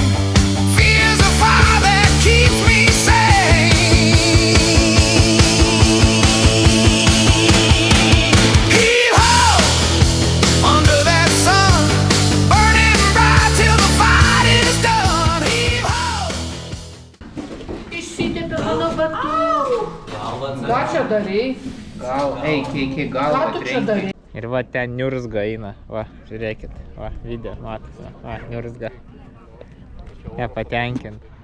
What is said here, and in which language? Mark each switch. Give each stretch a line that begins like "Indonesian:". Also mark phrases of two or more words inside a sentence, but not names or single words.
English: Fear's a fire that keeps me sane. Heave-ho! Under that sun, burning bright till the fight is done. Heave-ho!
Lithuanian: Ką čia darei? Gal, iki galo Ką tu čia darei? Ir va ten niurzga eina, va, žiūrėkit, va, video, matosi, va, niurzga. Nepatenkint.